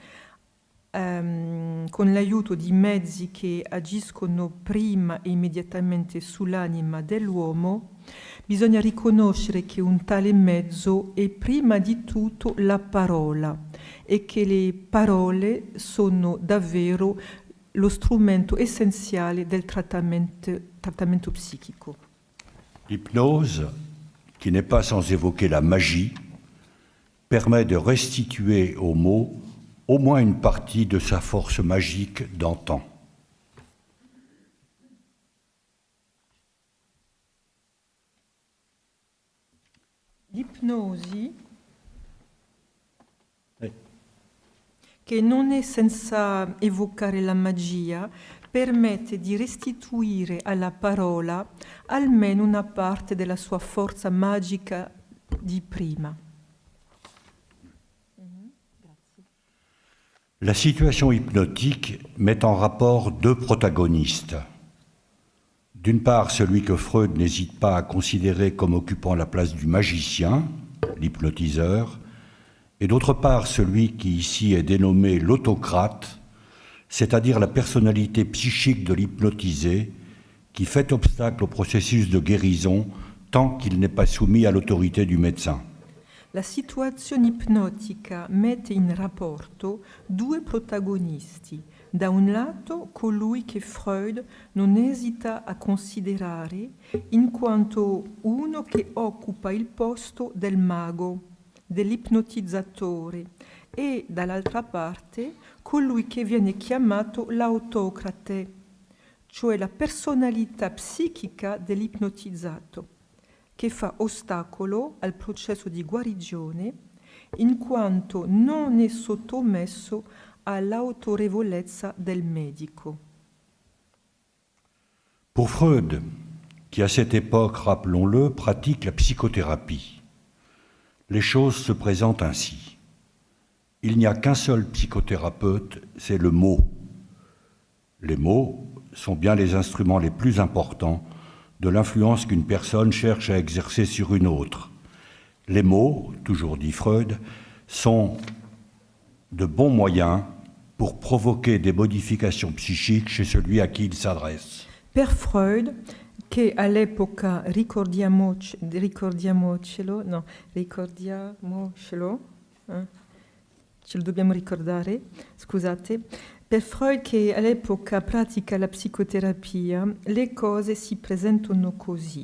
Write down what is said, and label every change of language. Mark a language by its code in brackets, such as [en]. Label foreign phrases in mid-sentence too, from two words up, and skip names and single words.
[it] con l'aiuto di mezzi che agiscono prima e immediatamente sull'anima dell'uomo, bisogna riconoscere che un tale mezzo è prima di tutto la parola e che le parole sono davvero lo strumento essenziale del trattamento psichico. [fr] L'hypnose, qui n'est pas sans évoquer la magie, permet de restituer au mot au moins une partie de sa force magique d'antan. [it] L'ipnosi, che non è senza evocare la magia, permette di restituire alla parola almeno una parte della sua forza magica di prima. [fr] La situation hypnotique met en rapport deux protagonistes. D'une part, celui que Freud n'hésite pas à considérer comme occupant la place du magicien, l'hypnotiseur, et d'autre part, celui qui ici est dénommé l'autocrate, c'est-à-dire la personnalité psychique de l'hypnotisé, qui fait obstacle au processus de guérison tant qu'il n'est pas soumis à l'autorité du médecin. [it] La situazione ipnotica mette in rapporto due protagonisti. Da un lato colui che Freud non esita a considerare in quanto uno che occupa il posto del mago, dell'ipnotizzatore, e dall'altra parte colui che viene chiamato l'autocrate, cioè la personalità psichica dell'ipnotizzato, che fa ostacolo al processo di guarigione in quanto non è sottomesso all'autorevolezza del medico. [fr] Pour Freud, qui à cette époque, rappelons-le, pratique la psychothérapie, les choses se présentent ainsi. Il n'y a qu'un seul psychothérapeute, c'est le mot. Les mots sont bien les instruments les plus importants de l'influence qu'une personne cherche à exercer sur une autre. Les mots, toujours dit Freud, sont de bons moyens pour provoquer des modifications psychiques chez celui à qui il s'adresse. [it] Per Freud, che all'epoca ce lo dobbiamo ricordare, scusate, per Freud che all'epoca pratica la psicoterapia, le cose si presentano così.